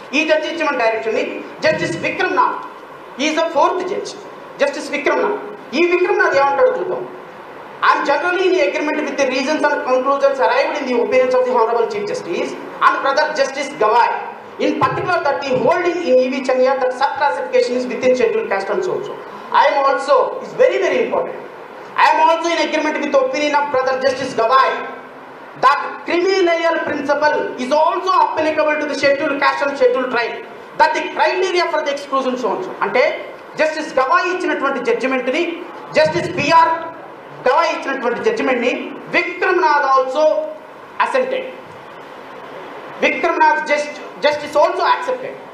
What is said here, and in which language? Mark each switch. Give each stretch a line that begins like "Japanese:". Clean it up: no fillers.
Telugu: ఈ జడ్జి ఇచ్చిన డైరెక్షన్ని justice Vikram Nath
English: is the 4th judge,
Telugu: justice Vikram Nath. ఈ విక్రమ్నాథ్ ఏమంటాడో చూద్దాం.
English: I'm generally in agreement with the reasons and conclusions arrived in the opinions of the honourable chief justice and brother justice Gavai, in particular that the holding in E.V. Chania that sub-classification is within scheduled caste and so. I am also, is very very important, I am also in agreement with the opinion of brother Justice Gawai that creamy layer principle is also applicable to the scheduled caste and scheduled tribe, that the criteria for the exclusion so on so.
Telugu: అంటే justice Gavai ఇచ్చినటువంటి judgement ని, justice BR Gavai ఇచ్చినటువంటి judgement ని Vikram Nath
English: Also assented. Vikram Nath justice also accepted.